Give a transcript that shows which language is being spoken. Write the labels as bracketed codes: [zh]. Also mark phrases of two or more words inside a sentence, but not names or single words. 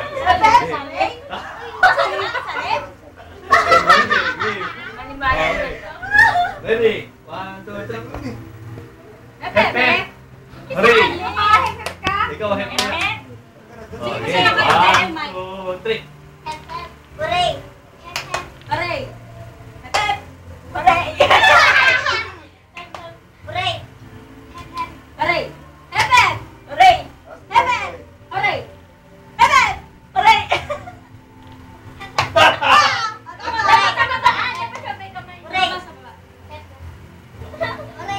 [tl] Sabi? Sabi? Sabi? Maniwala [en] Okay. [tl] dito. [en] Ready? 1, 2, 3. Pepe. Hooray. [tl] Makahipip ka? Ikaw, [en] hep, hep. Okay. [tl] Sino kayo? [en] 1, 2, 3. Hep, hep. Hooray. Hep, hep. [tl] Aray. [en] Hep. Hooray. Hooray. Hep, hep. [tl] Aray. [en] Hep, hep. [tl] Aray. [en] Hep, hep. [tl] Aray. [en] Hep, hep. Hooray. Hooray.